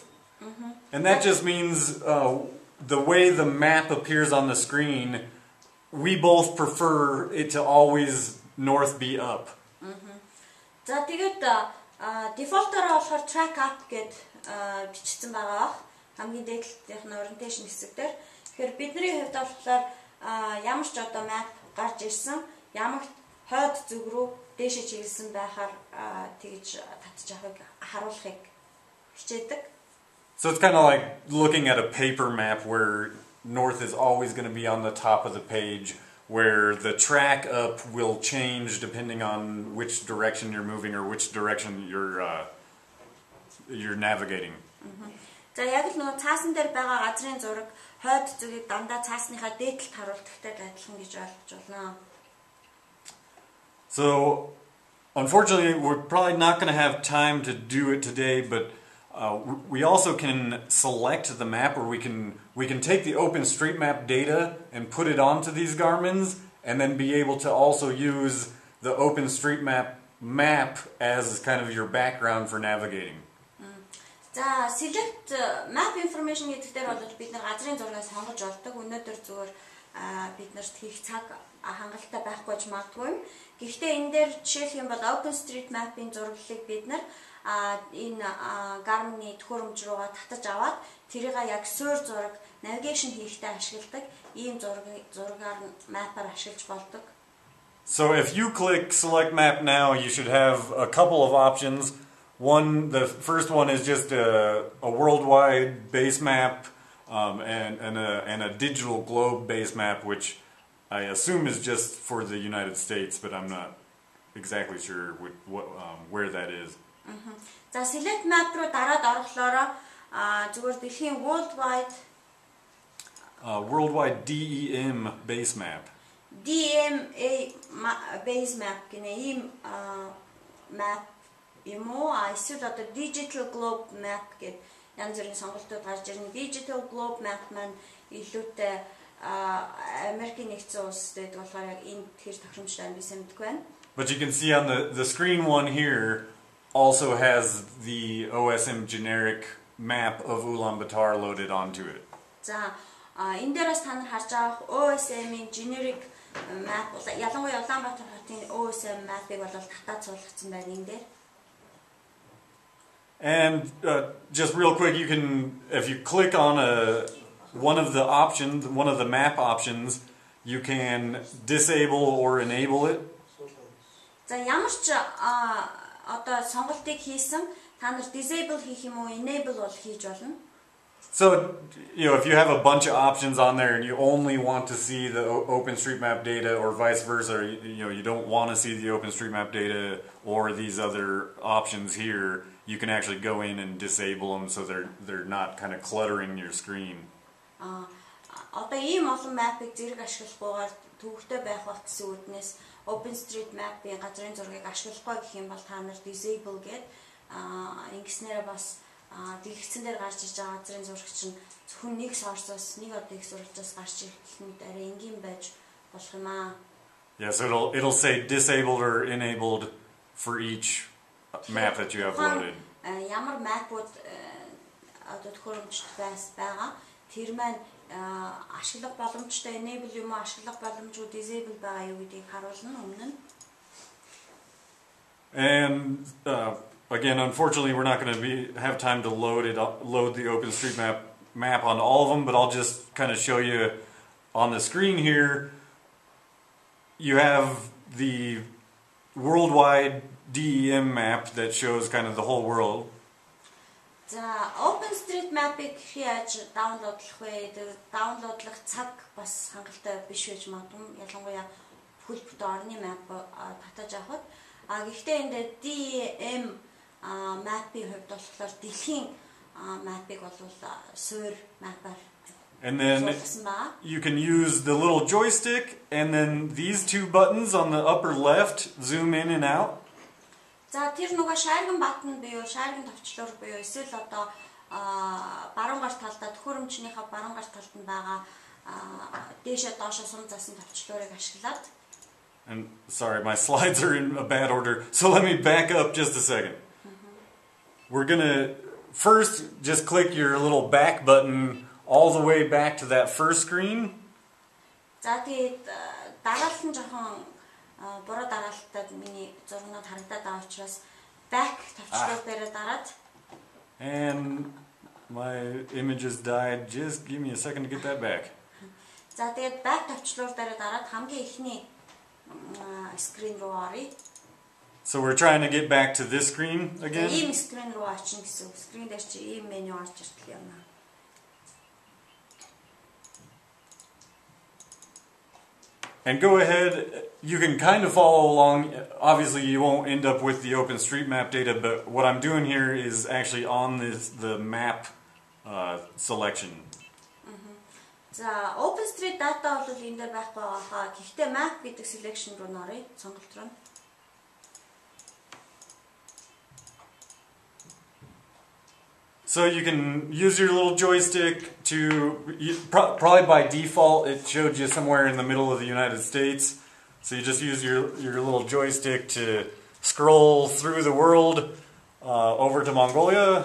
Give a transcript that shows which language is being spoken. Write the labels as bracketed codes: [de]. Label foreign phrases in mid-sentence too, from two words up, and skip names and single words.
[en] And that just means the way the map appears on the screen, we both prefer it to always north be up. [mn] За тэгээд default-ороо болохоор [en] track up [mn] гэд бичсэн байгаа. Хамгийн дээдлэлтийнх нь orientation хэсэг дээр. Тэгэхээр бидний хувьд болохоор ямар ч одоо map гарч ирсэн, ямар хойд зүг рүү дээшээ чиглэсэн байхаар тэгж татж авахыг харуулахыг хичээдэг. [en] So it's kind of like looking at a paper map where north is always going to be on the top of the page, where the track up will change depending on which direction you're moving or which direction you're navigating. [mn] За яг л нөгөө цаасан дээр байгаа газрын зураг хойд зүгийг дандаа цаасныхаа дээдлэлт харуулдагтай адилхан гэж ойлгож байна. [en] So unfortunately we're probably not going to have time to do it today, but we also can select the map, or we can take the OpenStreetMap data and put it onto these Garmins, and then be able to also use the OpenStreetMap map as kind of your background for navigating. [mn] За [en] select map information [mn] гэдэг дээр бол бид нар газрын зургийг сонгож олдог. Өнөөдөр зүгээр бид нарт хийх цаг хангалттай байхгүй ч магадгүй. Гэхдээ энэ дээр жишээлх юм бол OpenStreetMap-ийн зураглалыг бид нар энэ Garmin-ийн төхөөрөмж руугаа татаж аваад тэрийг яг суурь зураг navigation хийхдээ ашигладаг ийм зургаар map-аар ашиглаж болдог. [en] So if you click select map now, you should have a couple of options. The first one is just a worldwide base map and a digital globe base map, which I assume is just for the United States, but I'm not exactly sure where that is. [mn] За select map руу дараад орохлоороо зүгээр дэлхийн [en] worldwide DEM base map. DMA base map [mn] гэнэ ийм map юм уу? Эсвэл одоо [en] digital globe map [mn] гэдэг янз бүрийн сонголтууд гарч ирнэ. [en] Digital globe map [mn] маань илүүтэй Америкийн нэгдсэн улсад байдаг болохоор яг энэ тэр тохиромжтой би сэмдэггүй байна. [en] But you can see on the screen one here also has the OSM generic map of Ulaanbaatar loaded onto it. [mn] За энэ дээрээс та нар харж байгаа OSM-ийн [en] generic map [mn] ялангуяа Улаанбаатар хотын OSM map-ыг бол татаад суулгацсан байна энэ дээр. [en] And just real quick, you can, if you click on one of the options, one of the map options, you can disable or enable it. [mn] За ямар ч одоо сонголтыг хийсэн та нар disable хийх юм уу enable бол хийж болно. [en] So, if you have a bunch of options on there and you only want to see the OpenStreetMap data or vice versa, you don't want to see the OpenStreetMap data or these other options here, you can actually go in and disable them so they're not kind of cluttering your screen. [mn] Одоо ийм олон map-ыг зэрэг ашиглахгүйгээр төвөгтэй байх болтсон үүднээс OpenStreetMap-ийн газрын зургийг ашиглахгүй гэх юм бол та нар disable гээд ингэснээр бас дэлгэцэн дээр гарч иж байгаа газрын зураг чинь зөвхөн нэг source-оос нэг одыг зурагчаас гарч ирэх нь арай энгийн байж болох юм аа. [en] Yeah, so it'll say disabled or enabled for each map that you have loaded. [mn] Ямар map-ууд одоо төхөөрөмжтэй байгаа тэр маань ашиглах боломжтой enable юм уу ашиглах боломжгүй disable байгаа юу гэдгийг харуулна өмнө нь. [en] And again, unfortunately, we're not going to have time to load the OpenStreetMap map on all of them, but I'll just kind of show you on the screen here. You have the worldwide DEM map that shows kind of the whole world. [mn] За OpenStreetMap-ыг яаж даунлоадлах вэ? Даунлоадлах цаг бас хангалттай биш байж магадгүй. Ялангуяа бүхэл бүтэн орны map татаж авахд. Гэхдээ энэ DEM map-ийн хувьд болохоор дэлхийн map-ыг бол суурь map-аар. [en] And then you can use the little joystick and then these two buttons on the upper left zoom in and out. [mn] За тэр нөгөө шаарган батн буюу шаарган товчлуур буюу эсвэл одоо баруун гар талдаа төхөөрөмжнийхээ баруун гар талд нь байгаа дээшээ доошоо сум засан товчлуурыг ашиглаад. [en] And sorry, my slides are in a bad order, so let me back up just a second. We're gonna first just click your little back button all the way back to that first screen. [mn] За тэгээд дараалал нь жоохон буруу дараалтад миний зургнууд харагдаад байгаа учраас back товчлуур дээр дараад. [en] And my images died. Just give me a second to get that back. [mn] За тэгээд back товчлуур дээр дараад хамгийн ихний screen руу оръё. [en] So we're trying to get back to this screen again. [mn] Ийм screen руу очно гэсэн. Screen дээр чи ийм меню орж иртэл юм аа. [en] And go ahead, you can kind of follow along. Obviously you won't end up with the OpenStreetMap data, but what I'm doing here is actually on the map selection. [mn] За OpenStreet data бол энэ дээр байхгүй байгаа. Гэхдээ map гэдэг selection руу нөрөё, сонголт руу. [en] So you can use your little joystick to, probably by default it showed you somewhere in the middle of the United States. So you just use your little joystick to scroll through the world over to Mongolia.